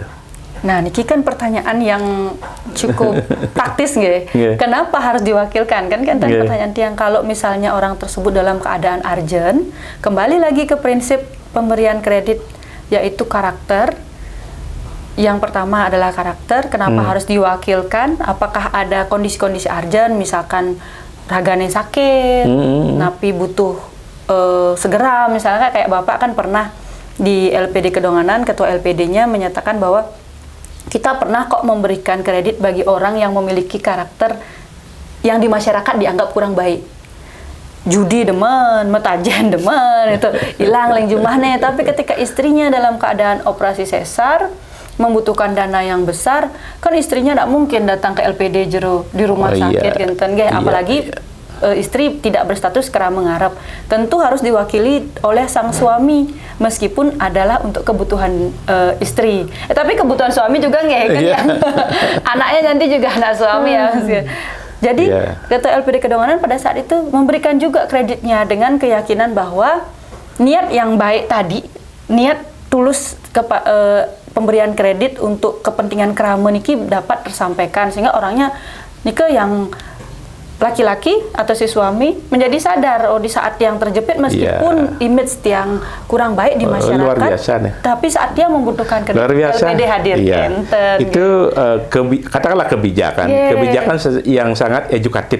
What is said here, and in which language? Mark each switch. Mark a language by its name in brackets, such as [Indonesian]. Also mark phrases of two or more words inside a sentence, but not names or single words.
[Indonesian] Nah, niki kan pertanyaan yang cukup praktis Kenapa harus diwakilkan? Kan pertanyaan Tiang, kalau misalnya orang tersebut dalam keadaan urgent, kembali lagi ke prinsip pemberian kredit yaitu karakter. Yang pertama adalah karakter. Kenapa harus diwakilkan? Apakah ada kondisi-kondisi urgent, misalkan [Balinese] ragane sakit, napi [Indonesian] butuh segera, misalnya kayak Bapak kan pernah di LPD Kedonganan, ketua LPD-nya menyatakan bahwa kita pernah kok memberikan kredit bagi orang yang memiliki karakter yang di masyarakat dianggap kurang baik. [Balinese] Judi demen, metajen demen, [Indonesian] itu hilang leng jumlahnya. Tapi ketika istrinya dalam keadaan operasi sesar, membutuhkan dana yang besar, kan istrinya tidak mungkin datang ke LPD jero di rumah sakit, apalagi istri tidak berstatus kera mengharap, tentu harus diwakili oleh sang suami meskipun adalah untuk kebutuhan istri. Tapi kebutuhan suami juga anaknya nanti juga anak suami Jadi ketua LPD Kedonganan pada saat itu memberikan juga kreditnya dengan keyakinan bahwa niat yang baik tadi, niat tulus pemberian kredit untuk kepentingan [Balinese] kerama niki [Indonesian] dapat tersampaikan sehingga orangnya nike yang laki-laki atau si suami menjadi sadar di saat yang terjepit meskipun image yang kurang baik di masyarakat, luar biasa nih. Tapi saat dia membutuhkan kredit LPD hadir. Itu katakanlah kebijakan yang sangat edukatif.